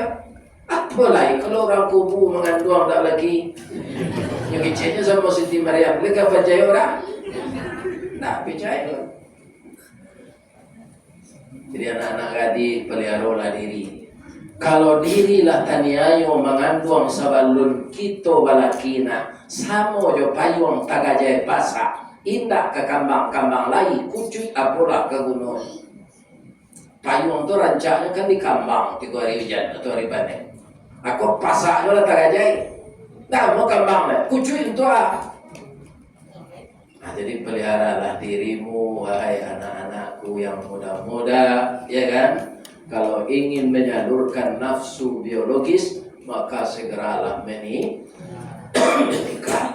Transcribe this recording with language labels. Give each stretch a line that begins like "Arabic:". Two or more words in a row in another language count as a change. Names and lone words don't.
Malay: Apa lagi kalau orang kubu mengandung tak lagi yang kecilnya sama Siti Maryam, mereka percaya orang? Tak percaya. Jadi anak-anak gadis peliharalah diri.
Minangkabau: Kalau dirilah taniayo mengandung sabalun kita balakina samo jo payung tagajai pasak indah ke kambang-kambang lain kucut apalah ke gunung. Payung tu rancaknya kan di kambang 3 hari hujan atau hari panen. Aku pasaknya lah tagajai.
Malay: Tak mau kambang lah kucut itu jadi peliharalah dirimu wahai anak-anakku yang muda-muda, ya kan? Kalau ingin menyalurkan nafsu biologis, maka segeralah menikah.